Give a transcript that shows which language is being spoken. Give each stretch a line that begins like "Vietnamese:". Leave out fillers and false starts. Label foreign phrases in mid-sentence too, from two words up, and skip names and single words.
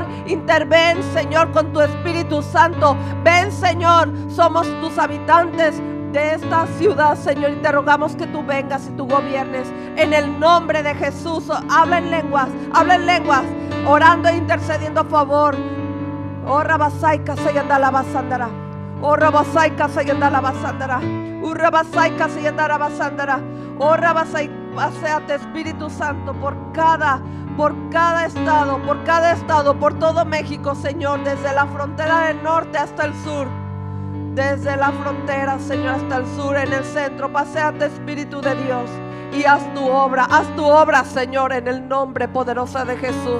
Spanish: Interven, Señor, con tu Espíritu Santo. Ven, Señor, somos tus habitantes de esta ciudad, Señor, y te rogamos que tú vengas y tú gobiernes en el nombre de Jesús. Habla en lenguas, orando e intercediendo a favor. Oh, Rabasaika Sayandala Basandara. Oh, Rabasaika Sayandala Basandara. Rabasaika Sayandara Basandara. Oh, Rabasaika, paséate, Espíritu Santo, por cada estado, por todo México, Señor, desde la frontera del norte hasta el sur. Desde la frontera, Señor, hasta el sur, en el centro. Paséate, Espíritu de Dios, y haz tu obra, Señor, en el nombre poderoso de Jesús.